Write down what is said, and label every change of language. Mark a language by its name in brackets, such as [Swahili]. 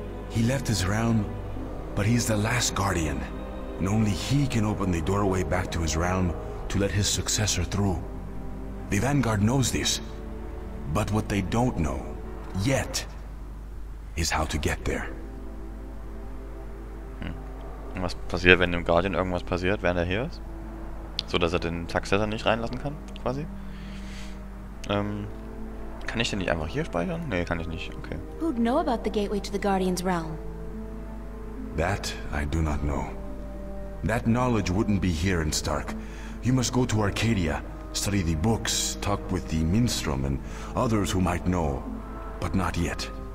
[English] He left his realm, but he's the last Guardian. And only he can open the doorway back to his realm to let his successor through. The Vanguard knows this. But what they don't know, yet, is how to get there. [German] Und was passiert, wenn dem Guardian irgendwas passiert, während er hier ist? So, dass er den Successor nicht reinlassen kann, quasi? Kann ich den nicht einfach hier speichern? Nee, kann ich nicht, okay. [English] Who'd know about the gateway to the Guardian's realm? That I do not know. That knowledge wouldn't be here in Stark. You must go to Arcadia, study the books, talk with the Minstrom and others who might know, but not yet.